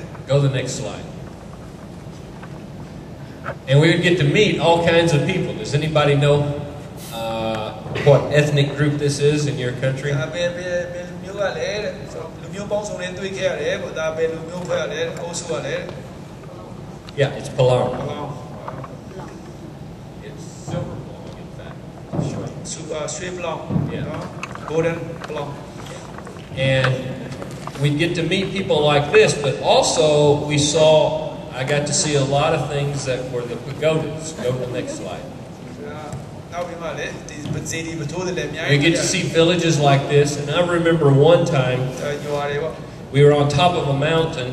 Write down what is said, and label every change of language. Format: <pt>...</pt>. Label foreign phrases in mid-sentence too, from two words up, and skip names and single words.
<en>Go to the next slide. And we would get to meet all kinds of people. Does anybody know what ethnic group this is in your country?</en> <my>ဘယ်လူမျိုးကလဲတဲ့လူမျိုးပေါင်းစုံနဲ့တွေ့ခဲ့ရတယ်ပေါ့ဒါဘယ်လူမျိုးဖွဲ့ရလဲအိုးစုရလဲ</my> <en>Yeah, it's Palang.</en> <my>ဟုတ်လား</my> <en>It's silver Palang, in fact. Sure.</en> <my>ရွှေဘလောင်းနော် golden ဘလောင်း</my> <en>And we get to meet people like this, but also I got to see a lot of things that were the pagodas. Go to the next slide. We get to see villages like this, and I remember one time we were on top of a mountain.</en>